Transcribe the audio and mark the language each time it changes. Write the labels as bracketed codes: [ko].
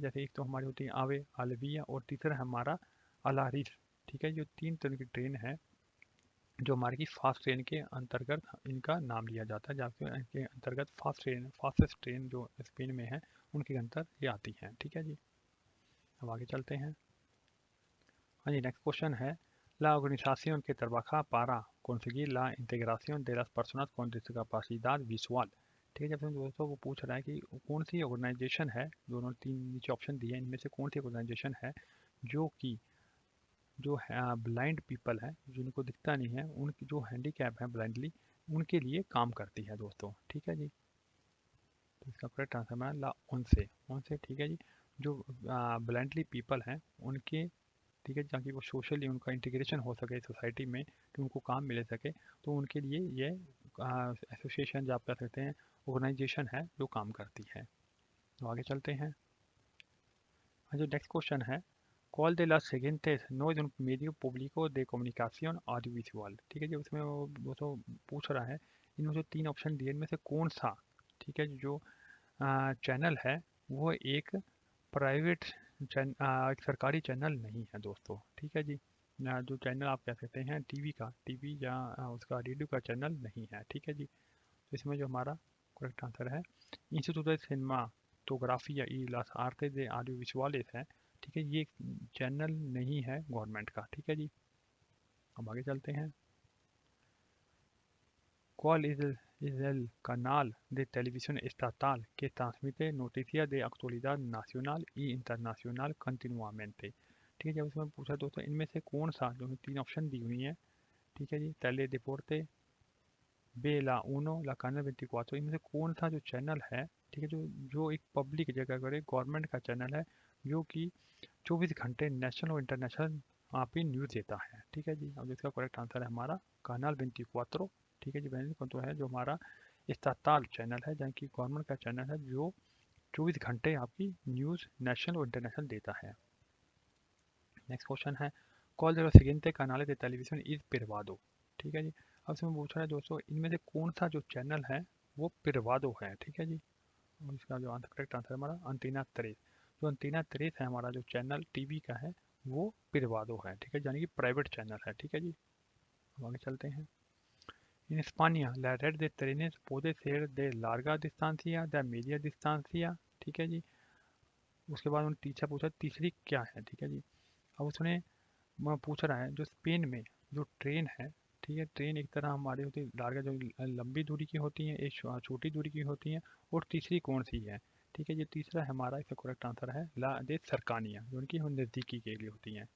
[hi] जैसे एक तो हमारी होती है आवे, आलविया, और तीसरा है हमारा अलारिस। ठीक है, जो तीन तरह की ट्रेन है जो हमारे की फास्ट ट्रेन के अंतर्गत इनका नाम लिया जाता है, जबकि इनके अंतर्गत फास्टेस्ट ट्रेन जो स्पेन में है उनके अंतर ये आती हैं। ठीक है जी, अब आगे चलते हैं। हाँ जी, नेक्स्ट क्वेश्चन है, [es] La organización que trabaja para conseguir la integración de las personas con discapacidad visual। [hi] ठीक है, जब हम दोस्तों वो पूछ रहा है कि कौन सी ऑर्गेनाइजेशन है, दोनों तीन नीचे ऑप्शन दिए हैं इनमें से कौन सी ऑर्गेनाइजेशन है जो कि जो ब्लाइंड पीपल है, जिनको दिखता नहीं है, उनकी जो हैंडीकैप है ब्लाइंडली, उनके लिए काम करती है दोस्तों। ठीक है जी, तो इसका करेक्ट आंसर है ला उनसे। ठीक है जी, जो ब्लाइंडली पीपल हैं उनके, ठीक है, ताकि वो सोशली उनका इंटीग्रेशन हो सके सोसाइटी में, कि उनको काम मिल सके, तो उनके लिए ये एसोसिएशन जो आप कह सकते हैं ऑर्गेनाइजेशन है जो काम करती है। तो आगे चलते हैं। जो नेक्स्ट क्वेश्चन है, [es] कॉल de las siguientes no es un medio público de comunicación audiovisual। [hi] ठीक है जी, उसमें वो तो पूछ रहा है इनमें जो तीन ऑप्शन दिए इनमें से कौन सा, ठीक है, जो चैनल है वो एक प्राइवेट एक सरकारी चैनल नहीं है दोस्तों। ठीक है जी, जो चैनल आप कह सकते हैं टीवी या उसका रेडियो का चैनल नहीं है। ठीक है जी, तो इसमें जो हमारा करेक्ट आंसर है institute de सिनेमाटोग्राफिया [es] y las artes de audiovisuales [hi] है। ठीक है, ये चैनल नहीं है गवर्नमेंट का। ठीक है जी, अब आगे चलते हैं। [es] ¿Cuál es el canal de televisión estatal que transmite noticias de actualidad nacional y internacional continuamente? [hi] ठीक है, जब उसमें पूछा दोस्तों इनमें से कौन सा, जो तीन ऑप्शन दी हुई हैं, ठीक है जी, टेले deporte, बे ला उनो, ला canal 24, इनमें से कौन सा जो चैनल है, ठीक है, जो जो एक पब्लिक जगह करे गवर्नमेंट का चैनल है, जो कि 24 घंटे नेशनल और इंटरनेशनल वहाँ पे न्यूज़ देता है। ठीक है जी, अब इसका करेक्ट आंसर है हमारा कानाल 24। ठीक है जी, बहन को तो है जो हमारा इस्ताताल चैनल है, जहाँ की गवर्नमेंट का चैनल है जो 24 घंटे आपकी न्यूज़ नेशनल और इंटरनेशनल देता है। नेक्स्ट क्वेश्चन है, [es] कॉल de los siguientes canales de televisión is privado। [hi] ठीक है जी, अब इसमें पूछ रहा है दोस्तों इनमें से कौन सा जो चैनल है वो प्रिवादो है। ठीक है जी, और इसका जो आंसर करेक्ट आंसर है हमारा अंटीना 3। जो अंटीना 3 है हमारा जो चैनल टीवी का है वो प्रिवादो है। ठीक है, यानी कि प्राइवेट चैनल है। ठीक है जी, अब आगे चलते हैं। [es] इन España, la red de trenes puede ser de larga distancia, de media distancia। [hi] ठीक है जी, उसके बाद उन्होंने तीसरा पूछा तीसरी क्या है। ठीक है जी, अब उसने पूछ रहा है जो स्पेन में जो ट्रेन है, ठीक है, ट्रेन एक तरह हमारी होती है लार्गा, जो लंबी दूरी की होती है, एक छोटी दूरी की होती है, और तीसरी कौन सी है। ठीक है, ये तीसरा हमारा इसका करेक्ट आंसर है ला दे सरकानियाँ, जो उनकी नज़दीकी के लिए होती हैं।